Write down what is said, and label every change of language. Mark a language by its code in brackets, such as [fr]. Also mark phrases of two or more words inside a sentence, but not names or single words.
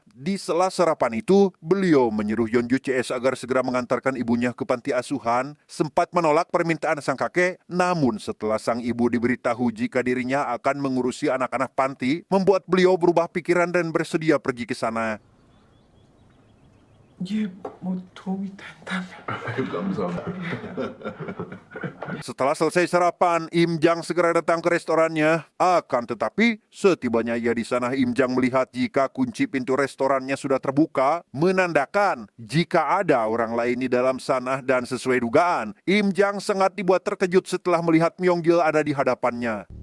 [id] Di sela sarapan itu, beliau menyuruh Yeonju CS agar segera mengantarkan ibunya ke panti asuhan. Sempat menolak permintaan sang kakek, namun setelah sang ibu diberitahu jika dirinya akan mengurusi anak-anak panti, membuat beliau berubah pikiran dan bersedia pergi ke sana. [ko] 이게 뭐 도움이 된다면. 감사합니다. [id] Setelah selesai sarapan, Im Jang segera datang ke restorannya. Akan tetapi, setibanya ia di sana, Im Jang melihat jika kunci pintu restorannya sudah terbuka, menandakan jika ada orang lain di dalam sana dan sesuai dugaan, Im Jang sangat dibuat terkejut setelah melihat Myonggil ada di hadapannya.